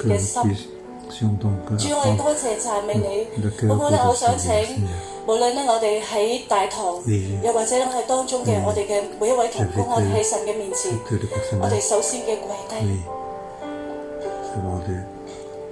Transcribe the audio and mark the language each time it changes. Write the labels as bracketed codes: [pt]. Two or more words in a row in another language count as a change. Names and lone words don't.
[fr] Que [yue] 嘅 [fr] nous [yue] 心。 [fr] puissions donc [yue] 主，我哋 [fr] apprendre [yue] 多謝讚美你。 [fr] le [yue] 好 [fr] cœur [yue] 唔好咧？我 [fr] pour [yue] 想 [fr] servir [yue] 請 [fr] le Seigneur. [yue] 無論咧，我哋喺大堂，又或者咧我哋當中嘅我哋嘅每一位同工，我哋喺神嘅面前， [fr] Que les personnes [yue] 我哋首先嘅跪低。 [fr] oui, devant Dieu.